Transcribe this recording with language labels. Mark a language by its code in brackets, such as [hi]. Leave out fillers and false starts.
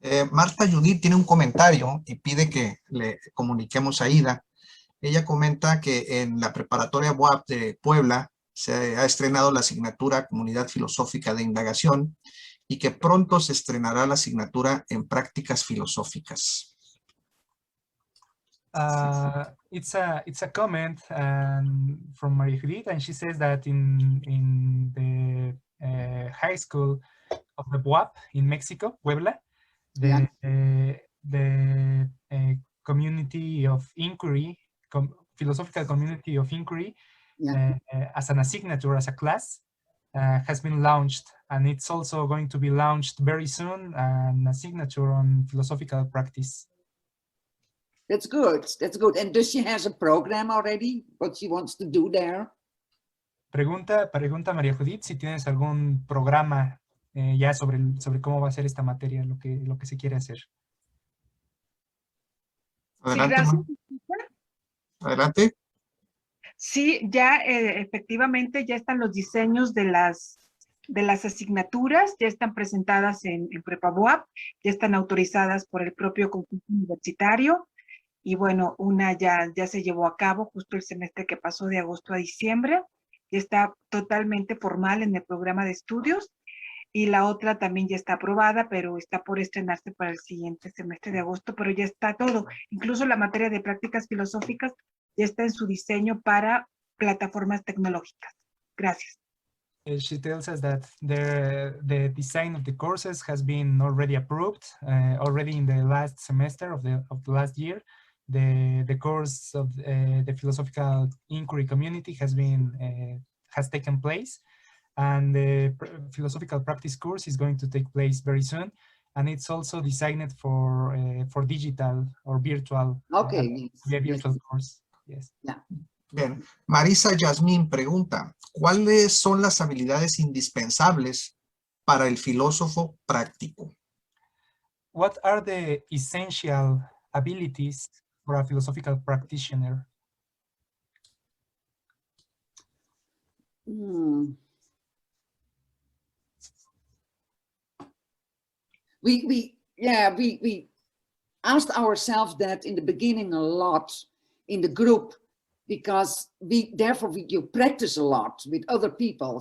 [es] Marta Judith tiene un comentario y pide que le comuniquemos a Ida. Ella comenta que en la preparatoria UAP de Puebla se ha estrenado la asignatura Comunidad Filosófica de Indagación y que pronto se estrenará la asignatura en Prácticas Filosóficas. [en] It's a comment from Maria Judith, and she says that in the high school of the UAP in Mexico, Puebla, the community of inquiry, philosophical community of inquiry, as an asignature, as a class, has been launched, and it's also going to be launched very soon, an signature on philosophical practice. That's good. That's good. And does she has a program already? What she wants to do there? [es] Pregunta María Judith si tienes algún programa ya sobre cómo va a ser esta materia, lo que se quiere hacer. Adelante. Sí, gracias. Adelante. Sí, ya efectivamente ya están los diseños de las asignaturas, ya están presentadas en Prepa BUAP, ya están autorizadas por el propio conjunto universitario, y bueno, una ya se llevó a cabo justo el semestre que pasó de agosto a diciembre, ya está totalmente formal en el programa de estudios, y la otra también ya está aprobada, pero está por estrenarse para el siguiente semestre de agosto, pero ya está todo, incluso la materia de prácticas filosóficas ya está en su diseño para plataformas tecnológicas. Gracias. [en] She tells us that the design of the courses has been already approved, already in the last semester of the last year. The course of the philosophical inquiry community has taken place, and the philosophical practice course is going to take place very soon, and it's also designed for digital or virtual. Okay. Virtual course. Yes. Yeah. [es] Bien. Marisa Yasmín pregunta, ¿cuáles son las habilidades indispensables para el filósofo práctico? [en] What are the essential abilities for a philosophical practitioner? We asked ourselves that in the beginning a lot in the group, because you practice a lot with other people.